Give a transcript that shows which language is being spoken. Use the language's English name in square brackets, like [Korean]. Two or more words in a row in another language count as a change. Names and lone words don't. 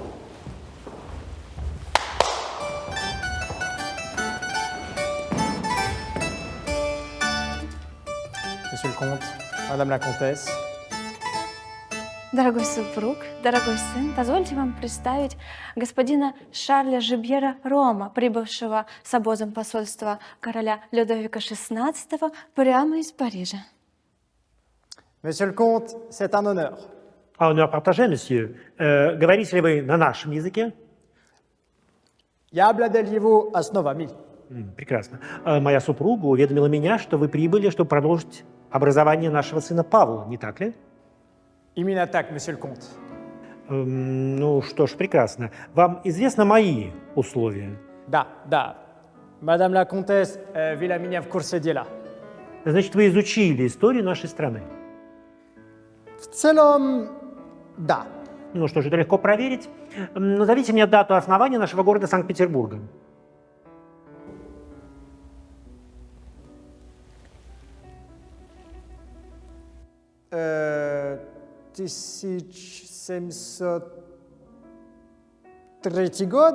[French] Monsieur le Comte, Madame la Comtesse. [Russian] Дорогой супруг, дорогой сын, позвольте вам представить господина Шарля Жибьера Рома, прибывшего с обозом посольства короля Людовика XVI прямо из Парижа. [French] Monsieur le Comte, c'est un honneur. Honneur partagé, monsieur. [Russian] Говорите ли вы на нашем языке? Я обладаю основами. Прекрасно. Моя супруга уведомила меня, что вы прибыли, чтобы продолжить образование нашего сына Павла, не так ли? Именно так, [French] monsieur le Comte. [Russian] Ну что ж, прекрасно. Вам известны мои условия? Да. [French] Madame la Comtesse [Russian] вела меня в курсе дела. Значит, вы изучили историю нашей страны? В целом, да. Ну что ж, это легко проверить. Назовите мне дату основания нашего города Санкт-Петербурга. Э, 1703 год?